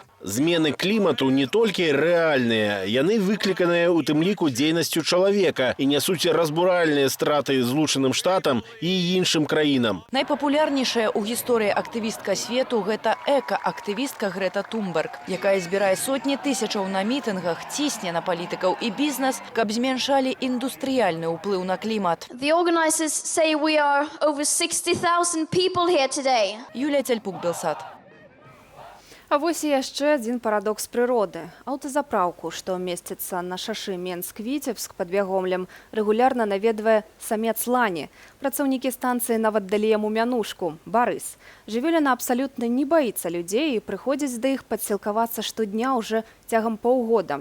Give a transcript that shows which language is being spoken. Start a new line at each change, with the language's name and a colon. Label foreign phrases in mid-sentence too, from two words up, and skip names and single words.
Belarusian: Змены клімату не толькі рэальныя, яны выкліканыя ў тым ліку дзейнасцю чалавека і нясуць разбуральныя страты Злучаным Штатам і іншым краінам. Найпапулярнейшая ў гісторыі актывістка свету гэта эка-актывістка Грета Тумберг, якая збірае сотні тысячаў на мітынгах, цісне на палітыкаў і бізнес, каб зменшалі індустрыяльны ўплыў на клімат.
English: The organizers say we are over 60,000 people here today.
Belarusian: Юлія Цяльпук, Белсат. А вось і яшчэ адзін парадокс прыроды. Аўтазапраўку, што месціцца на шашы Менск-Віцебск пад Бягомлем, рэгулярна наведвае самец лані. Працаўнікі станцыі нават далі яму мянушку – Барыс. Жывёліна абсалютна не баіцца людзей і прыходзіць да іх падсілкавацца штодня ўжо цягам паўгода.